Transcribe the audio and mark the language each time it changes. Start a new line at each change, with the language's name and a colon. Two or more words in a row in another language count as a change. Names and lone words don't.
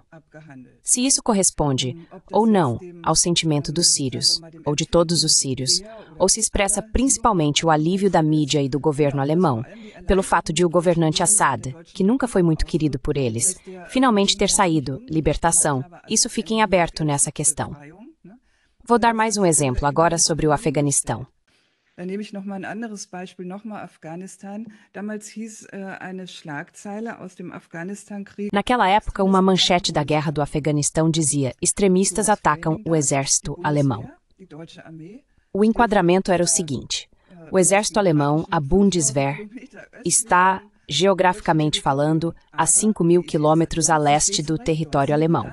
Portuguese: Se isso corresponde ou não ao sentimento dos sírios, ou de todos os sírios, ou se expressa principalmente o alívio da mídia e do governo alemão, pelo fato de o governante Assad, que nunca foi muito querido por eles, finalmente ter saído, libertação, isso fica em aberto nessa questão. Vou dar mais um exemplo agora sobre o Afeganistão.
German: Dann nehme ich noch mal ein anderes Beispiel, nochmal Afghanistan. Damals hieß eine Schlagzeile aus dem Afghanistan-Krieg.
Portuguese: Naquela época, uma manchete da guerra do Afeganistão dizia: extremistas atacam o exército alemão. O enquadramento era o seguinte: o exército alemão, a Bundeswehr, está, geograficamente falando, a 5.000 quilômetros a leste do território alemão.